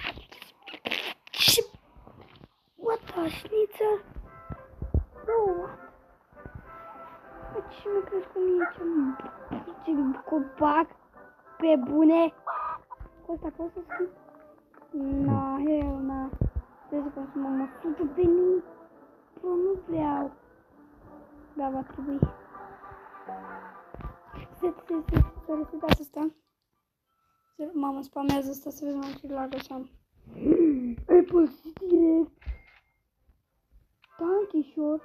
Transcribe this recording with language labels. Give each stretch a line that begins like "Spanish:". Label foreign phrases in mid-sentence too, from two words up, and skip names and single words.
English: What the schnitzel? Bro, what?
Romanian: și mi-a crescut mie ce copac pe bune. Cu ăsta pot să schimb?
English: Na, hell, na.
Romanian: Trebuie să consumăm 100.000. Bro, nu vreau. Da, va trebui. Să resetat asta. Mamă, spamează asta să vezi mai ce lagă să am. Apple direct. Tankișor.